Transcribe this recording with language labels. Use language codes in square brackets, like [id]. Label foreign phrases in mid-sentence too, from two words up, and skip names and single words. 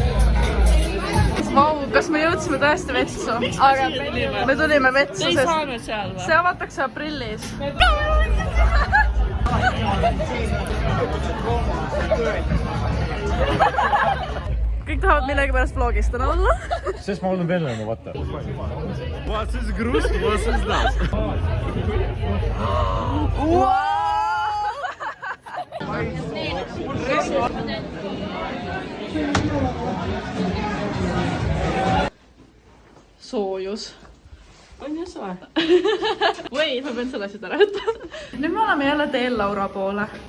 [et] Vau, kas me jõudsime tõesti vetsu? Aga me tulime vetsu, Te ei saanud seal või? see avatakse aprillis. Kõik tahavad millegi pärast vlogistana olla. Sest ma olen venelane, vaata. [de] Was is grus, was is das? [et] Soojus. On ju soe? Wait, ma pean selle asjad ära ütlema. Nüüd me oleme jälle teel Laura poole.